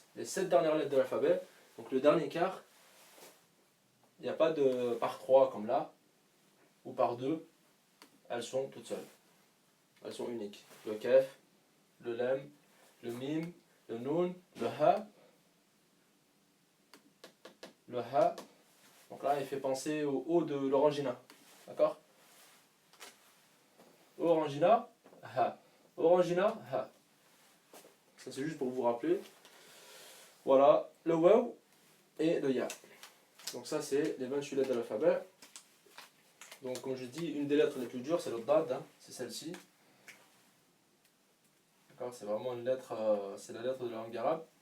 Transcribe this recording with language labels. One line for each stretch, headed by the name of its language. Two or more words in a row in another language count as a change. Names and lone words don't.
French: Les 7 dernières lettres de l'alphabet. Donc le dernier quart, il n'y a pas de par 3 comme là, ou par 2. Elles sont toutes seules. Elles sont uniques. Le kef, le lem, le mim, le noun, le ha. Le ha. Donc là, il fait penser au O de l'orangina. D'accord? Orangina, ha. Orangina, ha. Ça, c'est juste pour vous rappeler. Voilà, le waw et le ya. Donc ça, c'est les 28 lettres de l'alphabet. Donc, comme je dis, une des lettres les plus dures, c'est le dad, hein, c'est celle-ci. D'accord, c'est vraiment une lettre, c'est la lettre de la langue arabe.